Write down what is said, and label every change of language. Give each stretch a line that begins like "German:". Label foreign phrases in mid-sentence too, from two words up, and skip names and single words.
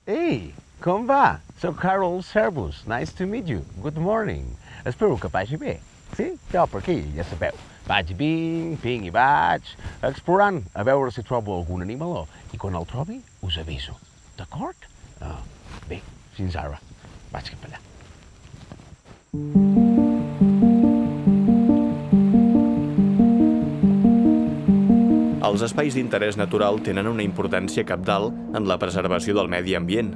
Catalan: Ei, com va? Soc
English: Carol Servus. Nice to meet you. Good morning.
Catalan: Espero que vagi bé. Sí? Jo per aquí, ja sabeu. Vaig vinc i vaig, explorant, a veure si trobo algun animaló. I quan el trobi, us aviso. D'acord? Bé, fins ara. Vaig cap allà. Els espais d'interès natural tenen una importància cabdal en la preservació del medi ambient.